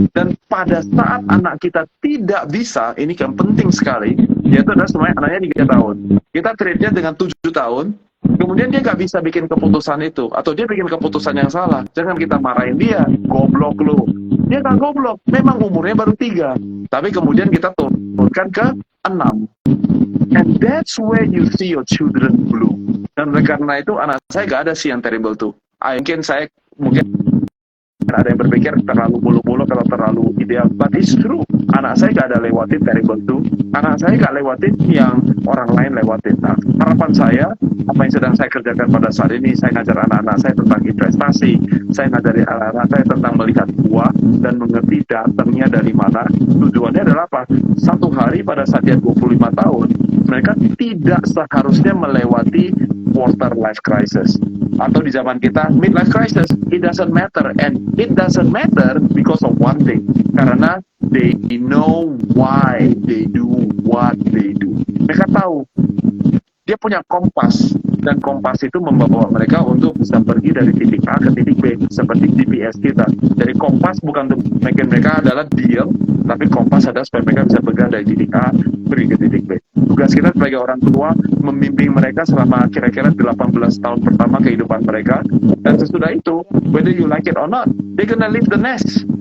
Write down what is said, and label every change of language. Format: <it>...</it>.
<id>Dan pada saat anak kita tidak bisa, ini kan penting sekali, yaitu adalah semuanya anaknya 3 tahun. Kita treat dia dengan 7 tahun, kemudian dia nggak bisa bikin keputusan itu, atau dia bikin keputusan yang salah. Jangan kita marahin dia, goblok lu. Dia nggak goblok, memang umurnya baru 3. Tapi kemudian kita turunkan ke 6.</id> <en>And that's where you see your children bloom.</en> <id>Dan karena itu anak saya nggak ada sih yang terrible tuh. Mungkin ada yang berpikir terlalu bulu-bulu kalau terlalu ideal,</id> <en>but it's true.</en> <id>Anak saya nggak ada lewatin terrible tuh. Anak saya nggak lewatin yang orang lain lewatin. Nah, harapan saya, apa yang sedang saya kerjakan pada saat ini, saya ngajar anak-anak saya tentang investasi, saya ngajari anak-anak saya tentang melihat buah dan mengerti datangnya dari mana. Tujuannya adalah apa? Satu hari pada saat dia 25 tahun, mereka tidak seharusnya melewati quarter life crisis. Atau di zaman kita,</id> <en>midlife crisis. It doesn't matter. And it doesn't matter because of one thing.</en> <id>Karena</id> <en>they know why they do what they do.</en> <id>Mereka tahu dia punya kompas, dan kompas itu membawa mereka untuk bisa pergi dari titik A ke titik B, seperti GPS kita. Jadi kompas bukan untuk bikin mereka adalah diam, tapi kompas adalah supaya mereka bisa bergerak dari titik A pergi ke titik B. Tugas kita sebagai orang tua membimbing mereka selama kira-kira 18 tahun pertama kehidupan mereka, dan sesudah itu,</id> <en>whether you like it or not, they're gonna leave the nest.</en>